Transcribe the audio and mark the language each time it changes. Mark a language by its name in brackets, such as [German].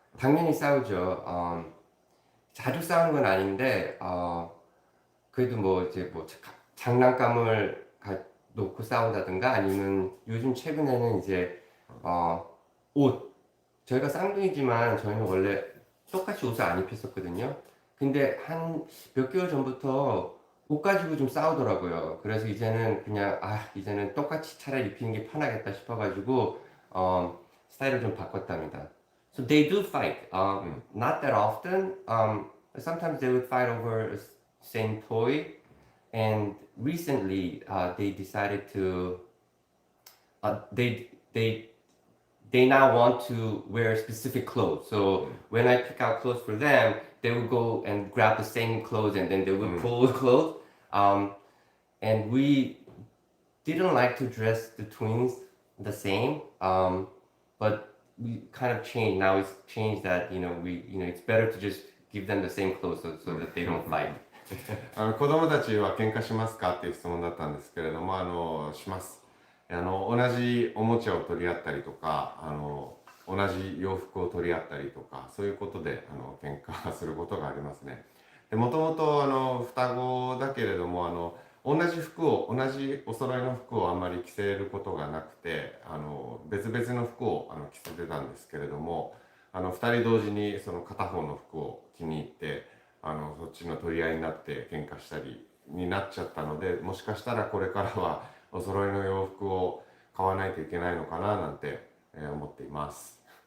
[Korean] 당연히 싸우죠. 자주 싸우는 건 아닌데 그래도 뭐 이제 뭐 장난감을 놓고 싸운다든가 아니면 요즘 최근에는 이제 옷 저희가 쌍둥이지만 저희는 원래 똑같이 옷을 안 입혔었거든요. 근데 한 몇 개월 전부터 옷 가지고 좀 싸우더라고요. 그래서 이제는 그냥 이제는 똑같이 차라리 입히는 게 편하겠다 싶어가지고 스타일을 좀 바꿨답니다. [English] So they do fight. Not that often. Sometimes they would fight over a same toy. And recently, they decided to uh, they they they now want to wear specific clothes. So when I pick out clothes for them, they would go and grab the same clothes and then they would pull the clothes. Um, and we didn't like to dress the twins the same. But we kind of changed. Now it's changed that it's better to just give them the same clothes so that they don't fight. [Japanese] 子供たちは喧嘩しますかっていう質問だったんですけれども、します。同じおもちゃを取り合ったりとか、同じ洋服を取り合ったりとか、そういうことで喧嘩することがありますね。で、もともと双子だけれども、同じお揃いの服をあんまり着せることがなくて、別々の服を着せてたんですけれども、二人同時にその片方の服を気に入って、そっちの取り合いになって喧嘩したりになっちゃったので、もしかしたらこれからはお揃いの洋服を買わないといけないのかななんて思っています。